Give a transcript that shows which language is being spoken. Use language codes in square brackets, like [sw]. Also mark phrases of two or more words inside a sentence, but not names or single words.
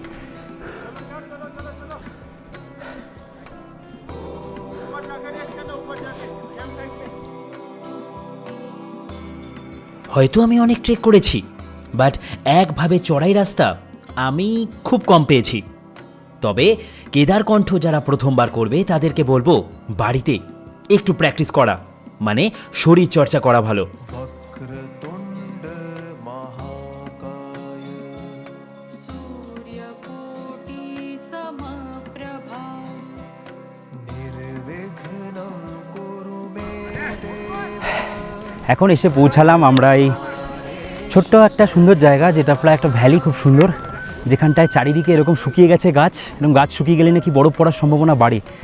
[bn] হয়তো আমি অনেক ট্রেক করেছি, বাট একভাবে চড়াই রাস্তা আমি খুব কম পেয়েছি। তবে কেদারকণ্ঠ যারা প্রথমবার করবে তাদেরকে বলবো বাড়িতে একটু প্র্যাকটিস করা, মানে শরীর চর্চা করা ভালো। [sa] वक्रतुण्ड महाकाय सूर्यकोटि समप्रभा निर्विघ्नं कुरु मे देव। [bn] এখন এসে পৌঁছালাম আমরা এই ছোট্ট একটা সুন্দর জায়গা, যেটা প্রায় একটা ভ্যালি, খুব সুন্দর, যেখানটায় চারিদিকে এরকম শুকিয়ে গেছে গাছ, এরকম গাছ শুকিয়ে গেলে নাকি বরফ পড়ার সম্ভাবনা বাড়ে।